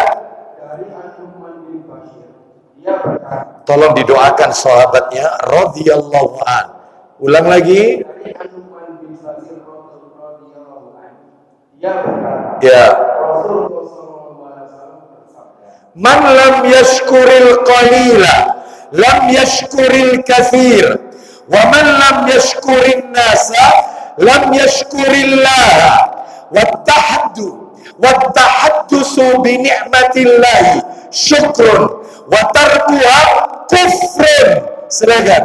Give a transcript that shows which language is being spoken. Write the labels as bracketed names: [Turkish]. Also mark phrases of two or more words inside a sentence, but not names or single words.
[Indonesian] Dari Nu'man bin Bashir, dia berkata, tolong didoakan sahabatnya [Arabic] رضي الله عن. [Indonesian] Ulang lagi. dari Nu'man bin Bashir [Arabic] رضي الله عن, [Indonesian] dia berkata, Ya. Rasulullah SAW bersabda, [Arabic] من لم يشكر القليل لم يشكر الكثير ومن لم يشكر الناس لم يشكر الله والتحدث بنعمة الله شكر وتركها كفر. [Indonesian] Silakan.